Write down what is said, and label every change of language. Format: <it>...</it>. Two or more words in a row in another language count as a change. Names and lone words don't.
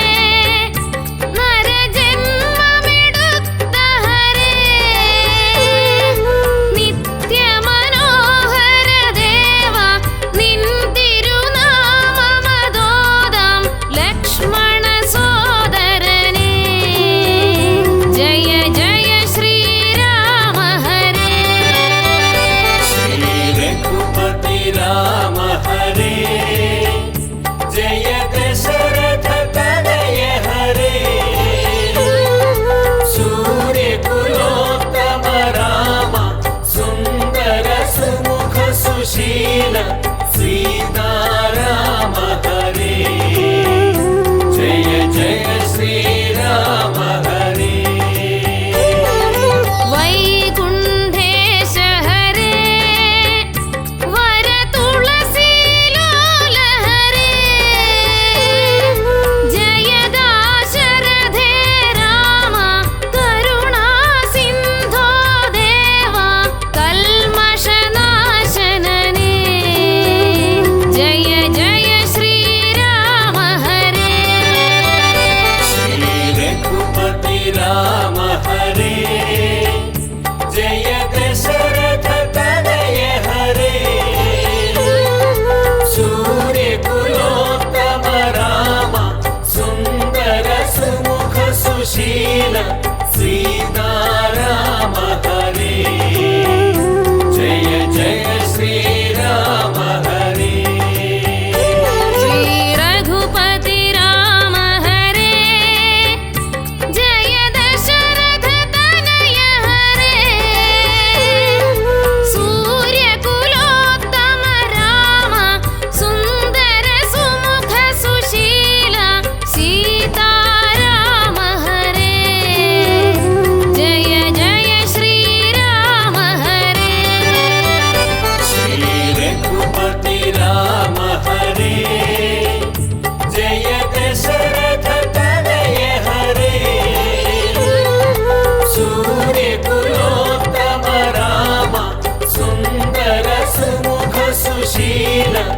<ml>നരജന്മമെടുത്ത ഹരേ നിത്യമനോഹര ദേവ നിൻ തിരുനാമമതോദാം ലക്ഷ്മണ സോദരനേ</ml> <sa>ജയ ജയ ശ്രീരാമ ഹരേ श्री रघुपति राम हरे जय दशरथ तनय हरे सूर्य कुलोत्तम राम सुंदर सुमुख सुशील सीताराम हरे जय जय श्री राम हरे</sa> <ml>വൈകുണ്ഠേശ ഹരേ വര തുളസീലോല ഹരേ ജയദാശരഥേ രാമ കരുണാ സിന്ധോ ദേവ കൽമഷനാശനനേ</ml> <sa>ജയ ജയ ശ്രീരാമ ഹരേ श्री रघुपति राम हरे जय दशरथ तनय हरे सूर्य कुलोत्तम राम सुंदर सुमुख सुशील सीताराम हरे जय जय श्री राम हरे ശ്രീ രഘുപതി രാമ ഹരേ ജയ ദശരഥ തനയ ഹരേ സൂര്യകുലോത്തമ രാമ സുന്ദര സുമുഖ സുശീല സീതാരാമ ഹരേ ജയ ജയ ശ്രീരാമ ഹരേ श्री रघुपति राम हरे जय दशरथ तनय हरे सूर्य कुलोत्तम राम सुंदर सुमुख सुशील</sa>